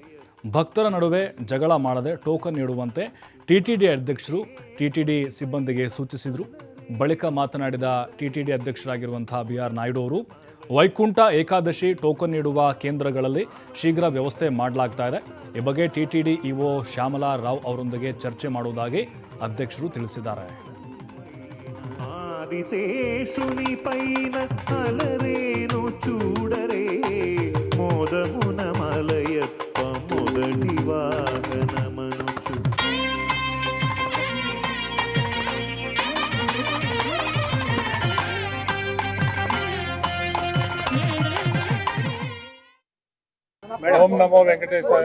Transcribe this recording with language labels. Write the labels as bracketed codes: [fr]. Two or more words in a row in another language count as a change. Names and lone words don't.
[kn] ಭಕ್ತರ ನಡುವೆ ಜಗಳ ಮಾಡದೆ ಟೋಕನ್ ನೀಡುವಂತೆ ಟಿಟಿಡಿ ಅಧ್ಯಕ್ಷರು ಟಿಟಿಡಿ ಸಿಬ್ಬಂದಿಗೆ ಸೂಚಿಸಿದರು. ಬಳಿಕ ಮಾತನಾಡಿದ ಟಿಟಿಡಿ ಅಧ್ಯಕ್ಷರಾಗಿರುವಂತಹ ಬಿ.ಆರ್. ನಾಯ್ಡು ಅವರು ವೈಕುಂಠ ಏಕಾದಶಿ ಟೋಕನ್ ನೀಡುವ ಕೇಂದ್ರಗಳಲ್ಲಿ ಶೀಘ್ರ ವ್ಯವಸ್ಥೆ ಮಾಡಲಾಗ್ತಾ ಇದೆ. ಈ ಬಗ್ಗೆ ಟಿಟಿಡಿ ಇಒ ಶ್ಯಾಮಲಾ ರಾವ್ ಅವರೊಂದಿಗೆ ಚರ್ಚೆ ಮಾಡುವುದಾಗಿ ಅಧ್ಯಕ್ಷರು ತಿಳಿಸಿದ್ದಾರೆ. [te] ఆదిశేషుని పైన అలరేను చూడరే మోదమున మలయప్ప మొదటి వాహనమనుచు ఓం నమో వెంకటేశాయ.